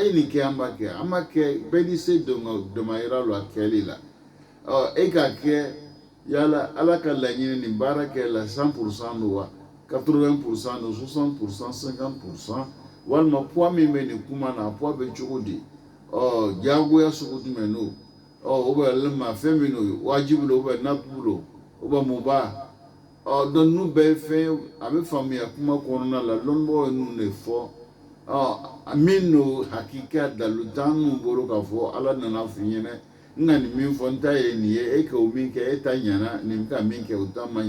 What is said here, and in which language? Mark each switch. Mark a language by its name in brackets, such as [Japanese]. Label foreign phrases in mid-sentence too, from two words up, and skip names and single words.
[Bambara] ye nin kɛ an b'a kɛ an b'a kɛ bɛɛ ni se damayira lo a kɛli la e k'a kɛ yala ala ka laɲini nin baara kɛ la 100% don wa 80% don 60% 50% walima poids min bɛ nin kuma na a poids bɛ cogo di diyagoya sugu jumɛn n'o walima fɛn min n'o wajibi lo nafilu lo mubah donc ninnu bɛɛ ye fɛn a bɛ faamuya kuma kɔnɔna la lɔnnibagaw ye ninnu de fɔ min n'o hakika dalu t'an ninnu bolo k'a fɔ ala nana f'i ɲɛna n ka nin min fɔ n ta ye nin ye e ka o min kɛ e ta ɲɛna nin bɛ ka min kɛ o ta ma ɲɛ